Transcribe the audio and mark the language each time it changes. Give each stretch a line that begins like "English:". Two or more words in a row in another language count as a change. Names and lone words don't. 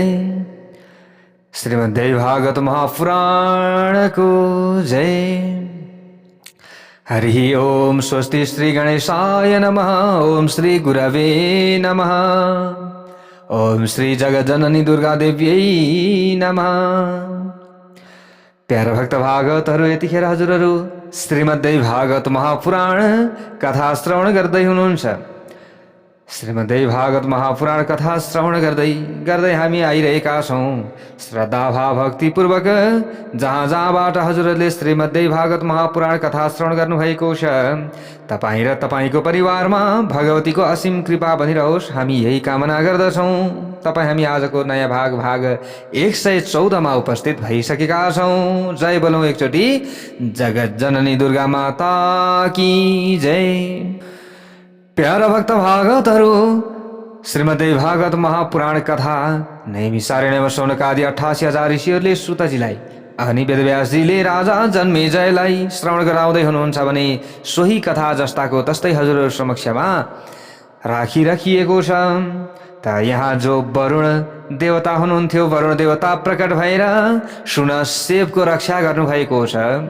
Nepali: श्रीमद्देवी भागवत महापुराण को जय।
Sanskrit: हरि ओम स्वस्ति श्री गणेशाय नमः। ओम श्री गुरवे नमः। ओम श्री जगज्जननी दुर्गा देव्यै नमः।
Nepali: प्यारा भक्त भागवतहरु, यतिखेर हजुरहरु श्रीमद्देवी भागवत महापुराण कथा श्रवण गर्दै हुनुहुन्छ। श्रीमद्देवी भागवत महापुराण कथा श्रवण गर्दै गर्दै हामी आइरहेका छौं श्रद्धा भाव भक्ति पूर्वक। जहाँ जहाँबाट हजुरहरूले श्रीमद्देवी भागवत महापुराण कथा श्रवण गर्नुभएको छ, तपाईँ र तपाईँको परिवारमा भगवतीको असीम कृपा बनिरहोस्, हामी यही कामना गर्दछौं। तपाईँ हामी आजको नयाँ भाग 114 मा उपस्थित भइसकेका छौं। जय बोलौं एकचोटि जगत जननी दुर्गा
Hindi: माता की जय।
Nepali: प्यारा भक्त भागवतहरु, श्रीमद्देवी भागवत महापुराण कथा नैमिषारण्यमा शौनकादि 88,000 ऋषिहरूले सुतजीलाई अनि वेदव्यासजीले राजा जन्मेजयलाई श्रवण गराउँदै हुनुहुन्छ भने सोही कथा जस्ताको तस्तै हजुरहरु समक्षमा राखिएको छ। त यहाँ जो वरुण देवता हुनुहुन्थ्यो, वरुण देवता प्रकट भएर सुनसेवको रक्षा गर्नुभएको छ।